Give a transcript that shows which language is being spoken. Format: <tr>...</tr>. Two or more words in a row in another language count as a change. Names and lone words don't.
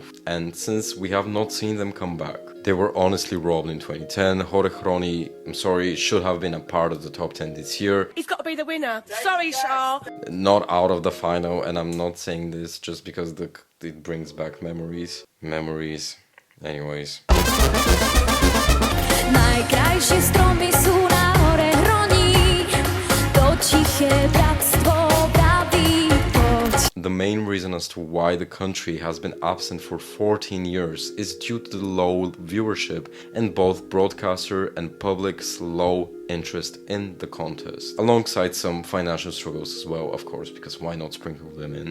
<en>And since we have not seen them come back, they were honestly robbed in 2010. Horechroni, I'm sorry, should have been a part of the top 10 this year. He's got to be the winner. Sorry, Shah. Not out of the final, and I'm not saying this just because it brings back memories. Anyways.</en> <sk>Najkrajšie stromy sú na Horechroni, to tiché bratstvo praví poď.</sk> <en>The main reason as to why the country has been absent for 14 years is due to the low viewership and both broadcaster and public's low interest in the contest, alongside some financial struggles as well, of course, because why not sprinkle them in?</en>